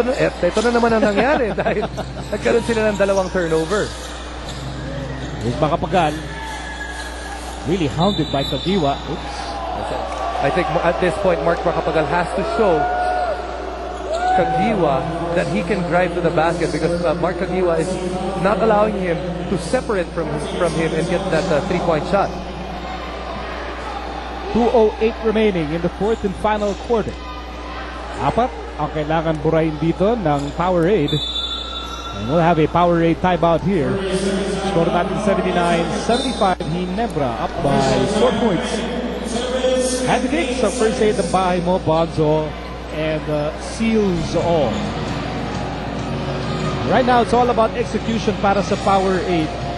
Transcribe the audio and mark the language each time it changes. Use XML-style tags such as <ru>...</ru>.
<tl>Ito na naman ang nangyari dahil nagkaroon sila ng dalawang turnover.</tl> <en>Here's Macapagal. Really hounded by Kagiwa. Oops. I think at this point, Mark Macapagal has to show Kagiwa that he can drive to the basket because Mark Kagiwa is not allowing him to separate from him and get that 3-point shot. 2:08 remaining in the fourth and final quarter.</en> <tl>Apat ang kailangan burahin dito ng Powerade.</tl> <en>And we'll have a Powerade timeout here. Score natin 79-75. Ginebra up by 4 points. Handy Fix sa First Aid ng Bahay Mo, Bonzo, and Seals All. Right now, it's all about execution</en> <tl>para sa</tl> <en>Powerade.</en>